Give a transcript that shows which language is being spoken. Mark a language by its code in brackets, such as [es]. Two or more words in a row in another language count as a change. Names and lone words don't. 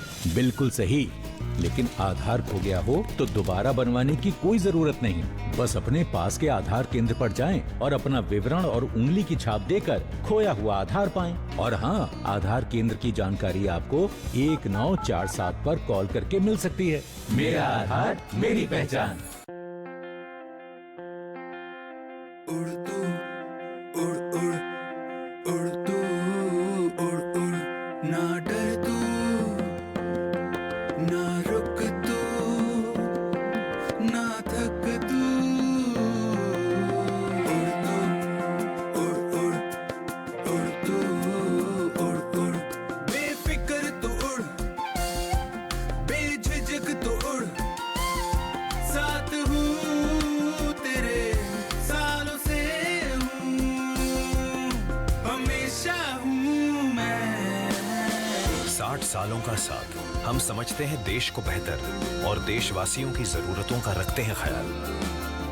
[hi] बिल्कुल सही, लेकिन आधार खो गया हो तो दोबारा बनवाने की कोई जरूरत नहीं। बस अपने पास के आधार केंद्र पर जाएं और अपना विवरण और उंगली की छाप देकर खोया हुआ आधार पाएं। और हाँ, आधार केंद्र की जानकारी आपको 1947 पर कॉल करके मिल सकती है। मेरा आधार मेरी पहचान। उड़ तू, उड़ उड़ उड़ तू, उड़ उड़, ना डर तू, ना रुक तू, ना थक तू। उड़ तू, उड़ उड़ उड़ तू, उड़ उड़, बेफिक्र तू उड़, बेझिझक तू उड़, साथ हूँ तेरे सालों से हूँ, हमेशा हूँ मैं। 60 सालों का साथ, हम समझते हैं देश को बेहतर और देशवासियों की जरूरतों का रखते हैं ख्याल।